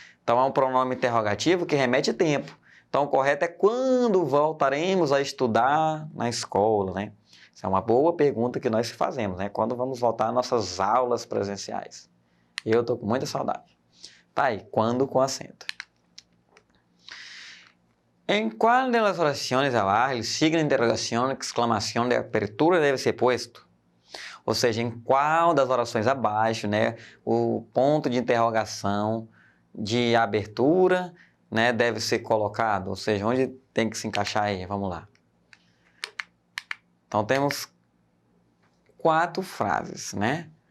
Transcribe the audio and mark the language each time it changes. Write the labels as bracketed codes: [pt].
[pt] Então, é um pronome interrogativo que remete a tempo. Então, o correto é quando voltaremos a estudar na escola, né? Isso é uma boa pergunta que nós fazemos, né? Quando vamos voltar às nossas aulas presenciais? Eu estou com muita saudade. Tá aí, quando com acento. [es] ¿En cuál de las oraciones de abajo el signo de interrogación, [pt] exclamação [es] de apertura [pt] deve ser posto? Ou seja, em qual das orações abaixo, né, o ponto de interrogação de abertura, né, deve ser colocado? Ou seja, onde tem que se encaixar aí? Vamos lá. Então, temos 4 frases, né?